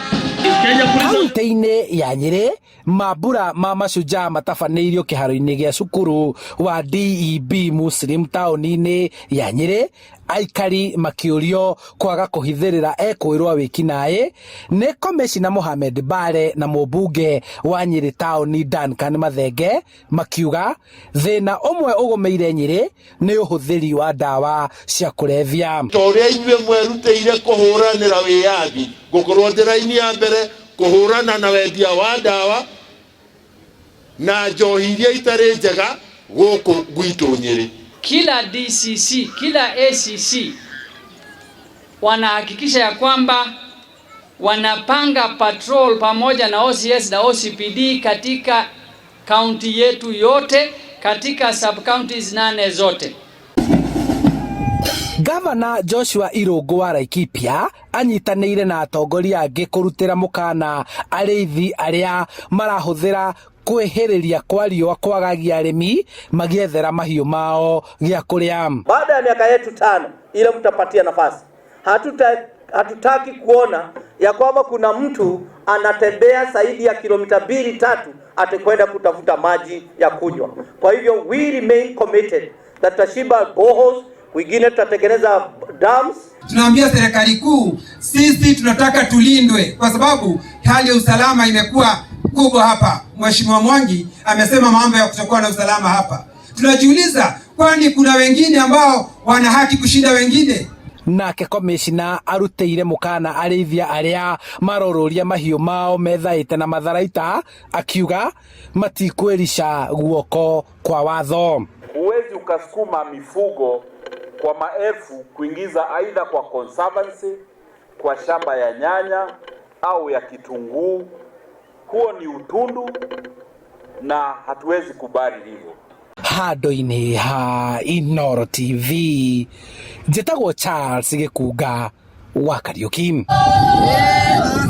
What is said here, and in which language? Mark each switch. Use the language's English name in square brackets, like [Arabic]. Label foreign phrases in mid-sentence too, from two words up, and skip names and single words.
[Kikuyu] Kaunti-inĩ ya Nyĩrĩ, mambura ma macunjaa matabanĩirio kĩharo-inĩ gĩa cukuru wa DEB Muslim taũni-inĩ ya Nyĩrĩ, aikari makĩũrio kwaga kũhithĩrĩra ekwĩrwo wĩkinaĩ nĩ Commissioner Mohamed Bare na mũmbunge wa Nyĩrĩ taũni Duncan Mathenge, makiuga thĩna ũmwe ũgũmĩire Nyĩrĩ nĩ ũhũthĩri wa ndawa cia kũrebia. Torĩa inyuĩ mwerutĩire kũhũranĩra wĩyathi, gũkorwo njĩra-inĩ ya mbere kũhũrana na wendia wa ndawa na njohi iria itarĩ njega gũkũ gwitũ Nyĩrĩ. [Swahili] Kila DCC, kila ACC wanahakikisha ya kwamba wanapanga patrol pamoja na OCS na OCPD katika kaunti yetu yote, katika [English] sub counties [Swahili] 8 zote. [Kikuyu] Gavana Joshua Irũngũ wa Laikipia anyitanĩire na atongoria angĩ kũrutĩra mũkana arĩithi arĩa marahũthĩra kwĩhĩrĩria kwa riũa kwagagia arĩmi magiethera mahiũ mao gĩa kũrĩa. [Swahili] Baada ya miaka yetu 5 ile mtapatia nafasi, hatutaki kuona ya kwamba kuna mtu anatembea zaidi ya kilomita 2-3 atakwenda kutafuta maji ya kunywa. Kwa hivyo [English] we remain committed that [Swahili] tutashiba boreholes, wengine tutatengeneza dams. Tunaambia serikali kuu, sisi tunataka tulindwe kwa sababu hali ya usalama imekuwa kubwa hapa. Mheshimiwa Mwangi amesema mambo ya kutokuwa na usalama hapa. Tunajiuliza, kwani kuna wengine ambao wana haki kushinda wengine? [Kikuyu] Nake komishina aruteire mukana arithia aria marororia mahiũ mao methaĩte na matharaita, akiuga matikwerisha guoko kwa watho. [Swahili] Huwezi ukasukuma mifugo kwa maelfu kuingiza aidha kwa conservancy, kwa shamba ya nyanya au ya kitunguu. Huo ni utundu na hatuwezi kubali hivyo. [Kikuyu] Handũ-inĩ ha Inooro TV, njĩtagwo Charles Gĩkunga wa Kariũki.